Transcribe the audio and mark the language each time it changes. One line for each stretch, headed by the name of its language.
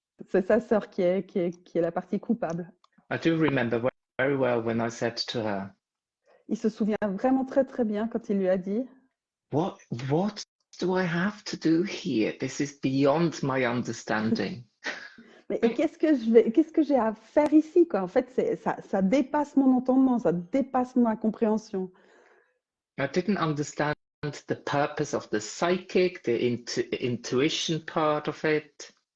French: C'est sa sœur qui est la partie coupable.
English: I do remember very well when I said to her,
French: Il se souvient vraiment très très bien quand il lui a dit
English: what do I have to do here? This is beyond my understanding.
French: mais qu'est-ce que j'ai à faire ici quoi? En fait, ça dépasse mon entendement, ça dépasse ma compréhension.
English: I didn't understand the purpose of the psychic, the intuition part of it.